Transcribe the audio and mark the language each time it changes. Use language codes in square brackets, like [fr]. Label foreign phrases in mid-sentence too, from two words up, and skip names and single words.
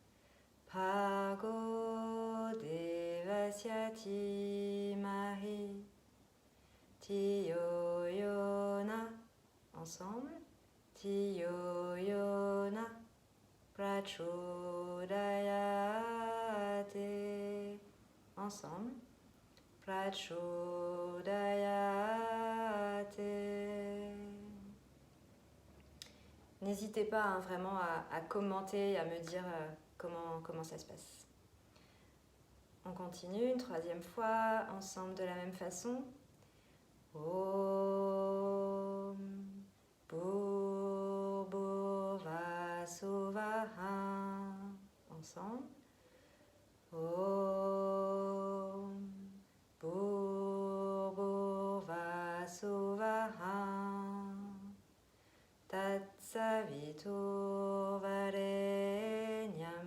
[sa] भर्गो देवस्य धीमहि धियो यो नः. [fr] Ensemble. [sa] धियो यो नः प्रचोदयात्. [fr] Ensemble. Prachodayate. N'hésitez pas hein, vraiment à commenter et à me dire comment ça se passe. On continue une troisième fois, ensemble de la même façon. [sa] ॐ भूर्भुवस्सुवः. [fr] Ensemble. [sa] ॐ भूर्भुवस्सुवः तत्सवितुर्वरेण्यम्.